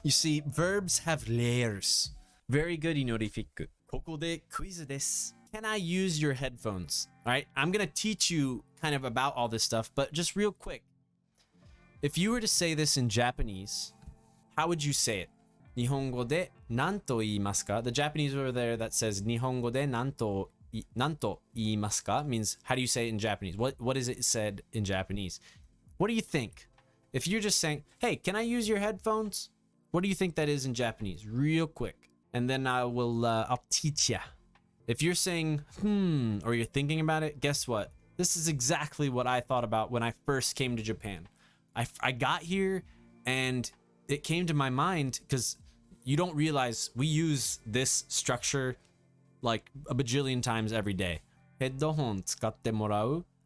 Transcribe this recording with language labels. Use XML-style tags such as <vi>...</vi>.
<en>You see, verbs have layers. Very good, Inorifiku.</en> <ja>ここでクイズです。</ja> <en>Can I use your headphones? All right, I'm going to teach you kind of about all this stuff, but just real quick. If you were to say this in Japanese, how would you say it?</en> <ja>日本語で何と言いますか?</ja> <en>The Japanese over there that says</en> <ja>日本語で何と言いますか</ja> <en>means how do you say it in Japanese? What is it said in Japanese? What do you think? If you're just saying, hey, can I use your headphones? What do you think that is in Japanese? Real quick. And then I'll teach ya. If you're saying, or you're thinking about it, guess what? This is exactly what I thought about when I first came to Japan. I got here and it came to my mind because you don't realize we use this structure like a bajillion times every day.</en> <ja>ヘッドホン使ってもらう?</ja>